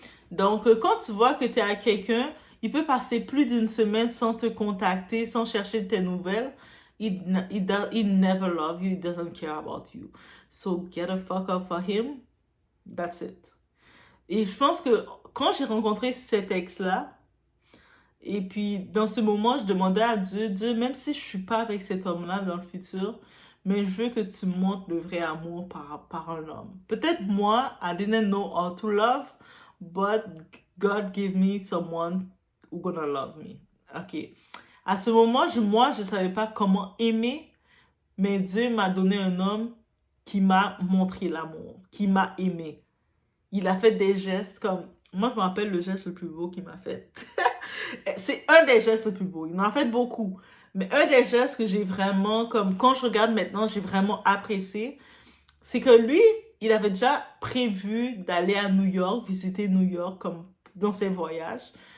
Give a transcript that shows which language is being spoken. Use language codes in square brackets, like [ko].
[fr] Donc, quand tu vois que tu es avec quelqu'un, il peut passer plus d'une semaine sans te contacter, sans chercher tes nouvelles. [en] He never love you, he doesn't care about you. So, get a fuck up for him. That's it. [fr] Et je pense que quand j'ai rencontré cet ex-là, et puis dans ce moment, je demandais à Dieu, même si je suis pas avec cet homme-là dans le futur, mais je veux que tu me montres le vrai amour par un homme. Peut-être moi, [en] I didn't know how to love, but God gave me someone who gonna love me. Ok. [fr] À ce moment, moi, je savais pas comment aimer, mais Dieu m'a donné un homme qui m'a montré l'amour, qui m'a aimé. Il a fait des gestes comme... Moi, je me rappelle le geste le plus beau qu'il m'a fait. C'est un des gestes les plus beaux. Il m'en a fait beaucoup. Mais un des gestes que j'ai vraiment, comme quand je regarde maintenant, j'ai vraiment apprécié, c'est que lui, il avait déjà prévu d'aller à New York, visiter New York comme dans ses voyages.